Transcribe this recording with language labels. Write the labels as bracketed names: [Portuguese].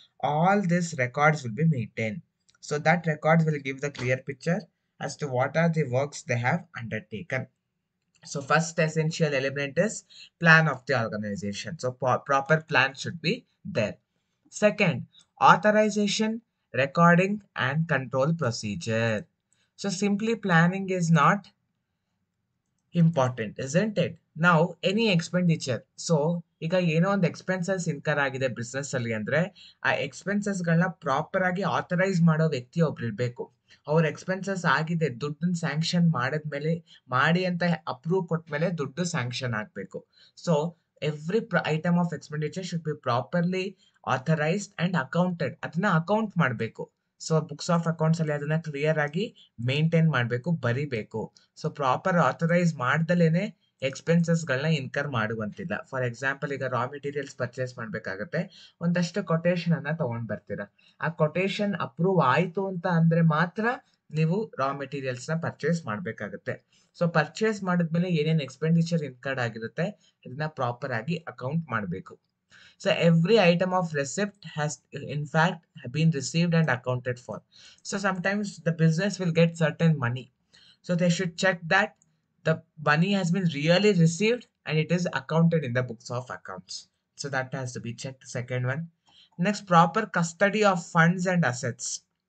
[English] All these records will be maintained. So that records will give the clear picture as to what are the works they have undertaken. So first essential element is plan of the organization. So proper plan should be there. Second, authorization, recording and control procedure. So simply planning is not important isn't it [Kannada] ನಾವು any expenditure so ಈಗ ಏನೋ ಒಂದು expenses incur ಆಗಿದೆ business ಅಲ್ಲಿ ಅಂದ್ರೆ ಆ ಎಕ್ಸ್ಪೆನ್ಸಸ್ಗಳನ್ನ proper ಆಗಿ authorise ಮಾಡೋ ವ್ಯಕ್ತಿ ಒಬ್ರು ಇರಬೇಕು. ಅವ್ರ ಎಕ್ಸ್ಪೆನ್ಸಸ್ ಆಗಿದೆ ದುಡ್ಡನ್ನ ಸ್ಯಾಂಕ್ಷನ್ ಮಾಡಿದ್ಮೇಲೆ ಮಾಡಿ ಅಂತ ಅಪ್ರೂವ್ ಕೊಟ್ಮೇಲೆ ದುಡ್ಡು ಸ್ಯಾಂಕ್ಷನ್ ಆಗಬೇಕು. [English] So every item of expenditure should be properly authorised and accounted. [Kannada] ಅದನ್ನ ಅಕೌಂಟ್ ಮಾಡಬೇಕು. ಸೊ ಬುಕ್ಸ್ ಆಫ್ ಅಕೌಂಟ್ಸ್ ಅಲ್ಲಿ ಅದನ್ನ ಕ್ಲಿಯರ್ ಆಗಿ ಮೇಂಟೈನ್ ಮಾಡಬೇಕು, ಬರಿಬೇಕು. ಸೊ ಪ್ರಾಪರ್ ಆಥರೈಸ್ ಮಾಡ್ದಲೇನೆ ಎಕ್ಸ್ಪೆನ್ಸಸ್ಗಳನ್ನ ಇನ್ಕರ್ ಮಾಡುವಂತಿಲ್ಲ. ಫಾರ್ ಎಕ್ಸಾಂಪಲ್, ಈಗ ರಾ ಮೆಟೀರಿಯಲ್ಸ್ ಪರ್ಚೇಸ್ ಮಾಡ್ಬೇಕಾಗತ್ತೆ, ಒಂದಷ್ಟು ಕೊಟೇಶನ್ ಅನ್ನ ತಗೊಂಡ್ ಬರ್ತೀರಾ. ಆ ಕೊಟೇಶನ್ ಅಪ್ರೂವ್ ಆಯ್ತು ಅಂತ ಅಂದ್ರೆ ಮಾತ್ರ ನೀವು ರಾ ಮೆಟೀರಿಯಲ್ಸ್ ನ ಪರ್ಚೇಸ್ ಮಾಡ್ಬೇಕಾಗತ್ತೆ. ಸೊ ಪರ್ಚೇಸ್ ಮಾಡಿದ್ಮೇಲೆ ಏನೇನ್ ಎಕ್ಸ್ಪೆಂಡಿಚರ್ ಇನ್ಕರ್ಡ್ ಆಗಿರುತ್ತೆ ಅದನ್ನ ಪ್ರಾಪರ್ ಆಗಿ ಅಕೌಂಟ್ ಮಾಡಬೇಕು. [English] So every item of receipt has in fact been received and accounted for. So sometimes the business will get certain money. So they should check that the money has been really received and it is accounted in the books of accounts. So that has to be checked. Second one. Next, proper custody of funds and assets.